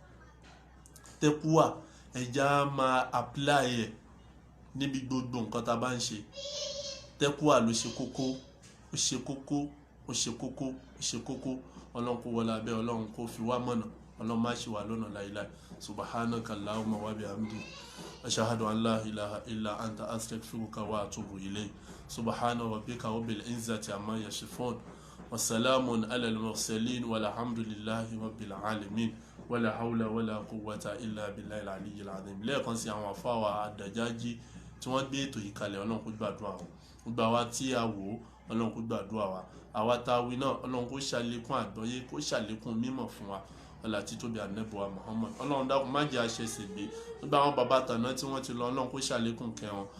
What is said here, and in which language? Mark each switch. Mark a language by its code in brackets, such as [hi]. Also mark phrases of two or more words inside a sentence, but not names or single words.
[yo] Tẹ́kúwà ẹja máa apply ẹ̀ níbi gbogbo nǹkan tá a bá ń ṣe. Tẹ́kúwà ló ṣe kókó, ó ṣe kókó, ó ṣe kókó, ó ṣe kókó. Ọlọ́run kó wọlé abẹ́, Ọlọ́run kó fi wá mọ̀nà, Ọlọ́run má ṣì wà lọ́nà láíláí. [ar] سبحانك اللهم وبحمدك أشهد أن لا إله إلا أنت أستغفرك وأتوب إليك. سبحان ربك رب العزة عما يصفون وسلام على المرسلين والحمد لله رب العالمين ولا حول ولا قوة إلا بالله العلي العظيم. [yo] Lẹ́ẹ̀kan sí àwọn àfáwà Àdàjájí tí wọ́n gbé ètò yìí kalẹ̀, Ọlọ́run kó gbàdúrà wọn. Gbogbo àwa tí a wò, Ọlọ́run kó gbàdúrà wa. Àwa tá a wí náà, Ọlọ́run kó ṣàlékún àgbọ́yé, kó ṣàlékún mímọ̀ fún wa. Ọlá tí tóbi ànábì wa Muhammad. Ọlọ́run dákun má jẹ́ àṣẹṣe gbé. Gbogbo àwọn bàbá tàná tí wọ́n ti lọ, Ọlọ́run kó ṣàlékún kẹ́ wọn.